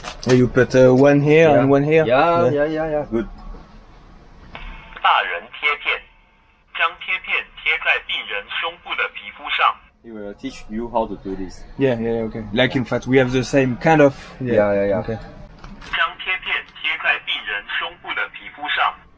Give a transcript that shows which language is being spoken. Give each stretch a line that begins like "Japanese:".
English: You put one here and one here. Yeah. Good.
Chinese: 大人贴片，将贴片贴在病人胸部的皮肤上。
English: He will teach you how to do this. Yeah, okay. Like in fact, we have the same kind of. Yeah. Okay.
Chinese: 将贴片贴在病人胸部的皮肤上。